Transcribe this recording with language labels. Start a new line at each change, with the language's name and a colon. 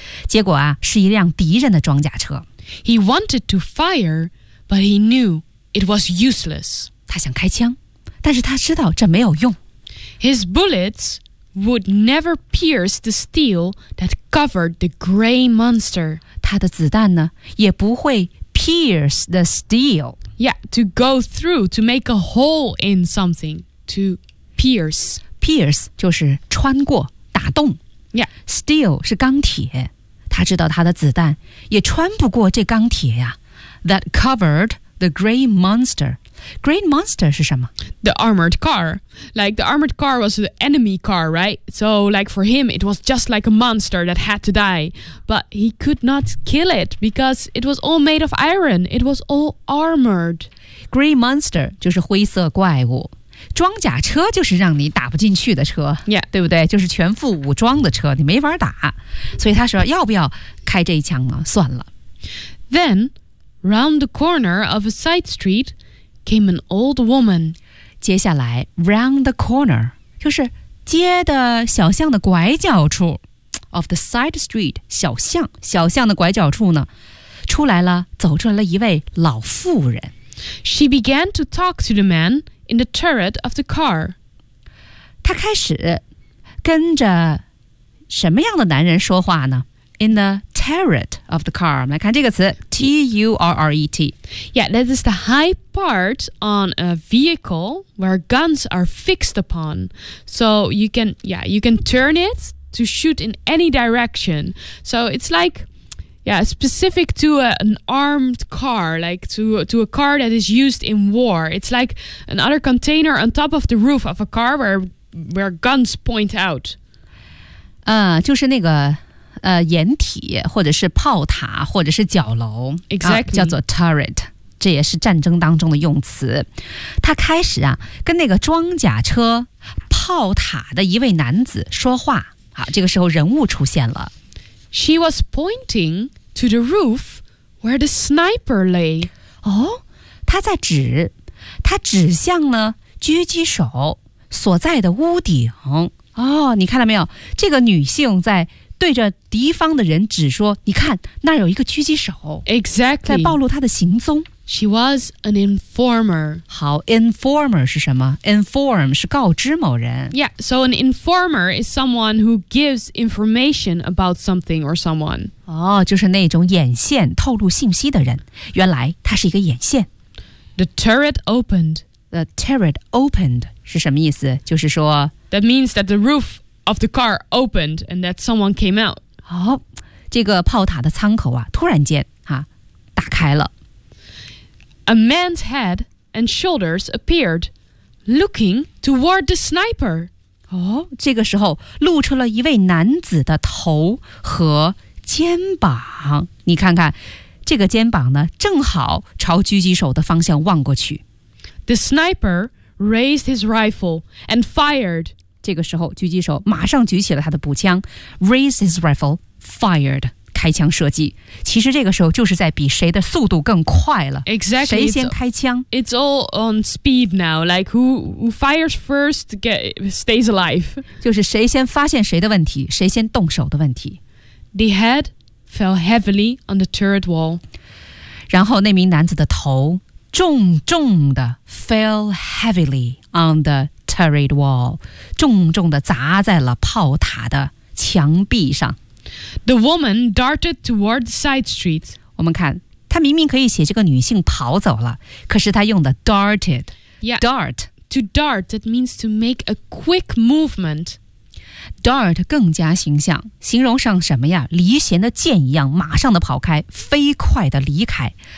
Chinese: 结果啊，是一辆敌人的装甲车。
English: He wanted to fire, but he knew it was useless.
Chinese: 他想开枪，但是他知道这没有用。
English: His bullets would never pierce the steel that covered the gray monster.
Chinese: 他的子弹呢，也不会
English: pierce the steel. Yeah, to go through, to make a hole in something, to pierce.
Chinese: Pierce 就是穿过，打洞。
English: Yeah,
Chinese: steel 是钢铁，他知道他的子弹也穿不过这钢铁呀。
English: That covered the gray monster. Gray monster
Chinese: 是什么？
English: The armored car. Like the armored car was the enemy car, right? So like for him, it was just like a monster that had to die. But he could not kill it because it was all made of iron. It was all armored.
Chinese: Gray monster 就是灰色怪物。装甲车就是让你打不进去的车、
English: yeah.
Chinese: 对不对，就是全副武装的车，你没法打。所以他说要不要开这一枪呢，算了。
English: Then, round the corner of a side street came an old woman.
Chinese: 接下来
English: round the corner
Chinese: 就是街的小巷的拐角处
English: of the side street,
Chinese: 小巷，小巷的拐角处呢，出来了，走出来了一位老妇人。
English: She began to talk to the manin the turret of the car.
Chinese: 他开始跟着什么样的男人说话呢？
English: In the turret of the car.
Chinese: 我们来看这个词
English: T-U-R-R-E-T. Yeah, that is the high part on a vehicle where guns are fixed upon. So you can, yeah, you can turn it to shoot in any direction. So it's like... Yeah, specific to an armed car, like to a car that is used in war. It's like another container on top of the roof of a car where guns point out.
Chinese: 就是那个掩体或者是炮塔或者是角楼。
English: Exactly.
Chinese: 叫做 turret, 这也是战争当中的用词。他开始啊跟那个装甲车炮塔的一位男子说话。好，这个时候人物出现了。
English: She was pointing to the roof where the sniper lay.
Chinese: 哦，他在指，他指向了狙击手所在的屋顶。哦，你看到没有？这个女性在对着敌方的人指说，你看，那有一个狙击手。
English: Exactly.
Chinese: 在暴露他的行踪。
English: She was an informer.
Chinese: 好 ,informer 是什么 ?inform 是告知某人。
English: Yeah, so an informer is someone who gives information about something or someone.
Chinese: 哦，就是那种眼线透露信息的人。原来他是一个眼线。
English: The turret opened. The turret opened
Chinese: 是什么意思？就是说
English: That means that the roof of the car opened and that someone came out.
Chinese: 哦，这个炮塔的舱口啊，突然间啊，打开了。
English: a man's head and shoulders appeared, looking toward the sniper.
Chinese: 哦，这个时候露出了一位男子的头和肩膀。你看看，这个肩膀呢，正好朝狙击手的方向望过去。
English: The sniper raised his rifle and fired.
Chinese: 这个时候，狙击手马上举起了他的步枪 ，
English: raised his rifle, fired.
Chinese: 开枪射击。其实这个时候就是在比谁的速度更快了。
English: Exactly.
Chinese: 谁先开枪
English: ？It's all on speed now. Like who fires first stays alive.
Chinese: 就是谁先发现谁的问题，谁先动手的问题。
English: The head fell heavily on the turret wall.
Chinese: 然后那名男子的头。重重的
English: fell heavily on the turret wall,
Chinese: 重重的砸在了炮塔的墙壁上。
English: The woman darted toward the side street.
Chinese: 我们看，她明明可以写这个女性跑走了，可是她用的 darted,
English: yeah, dart. To dart, that means to make a quick movement.
Chinese: Dart 更加形象，形容上什么呀？离弦的箭一样，马上的跑开，飞快的离开。